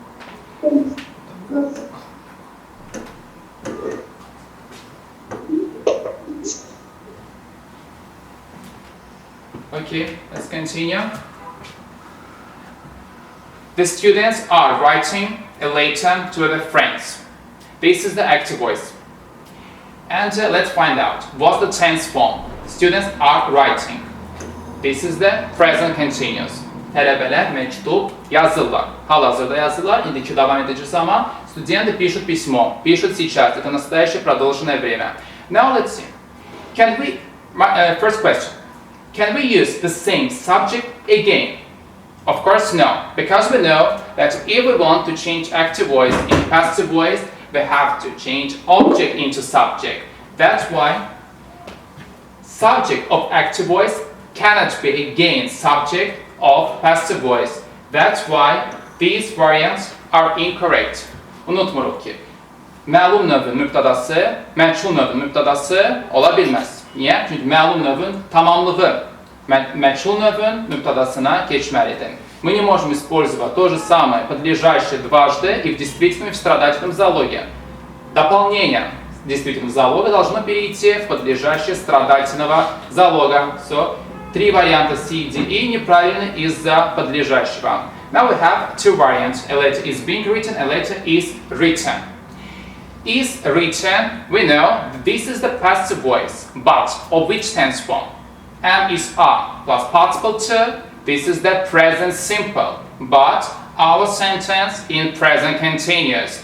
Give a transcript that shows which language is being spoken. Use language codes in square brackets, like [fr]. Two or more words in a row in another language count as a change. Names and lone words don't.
[en] Okay, let's continue. The students are writing a letter to their friends. This is the active voice. And let's find out what's the tense form. Students are writing. This is the present continuous. [az] Tələbələr məktub yazırlar. Hal-hazırda yazırlar. İndiki davam edici zaman [ru] студенты пишут письмо. Пишут сейчас. Это настоящее продолженное время. [en] Now let's see. Can we, first question. Can we use the same subject again? Of course no, because we know that if we want to change active voice in passive voice, we have to change object into subject. That's why subject of active voice cannot be again subject of passive voice. That's why these variants are incorrect. [az] Unutmuruq ki, məlum növün mübtədası, məchul növün mübtədası ola bilməz. Niyə? Çünki məlum növün tamamlığı məchul növün mübtədasına keçməlidir. [ru] Мы не можем использовать то же самое подлежащее дважды и в действительном и в страдательном залоге. Дополнение действительного залога должно перейти в подлежащее страдательного залога. So, три варианта C, D, E неправильны из-за подлежащего. [en] Now we have two variants. A letter is being written, a letter is written. Is written, we know this is the passive voice, but of which tense form? Am is are plus participle two. This is the present simple, but our sentence in present continuous.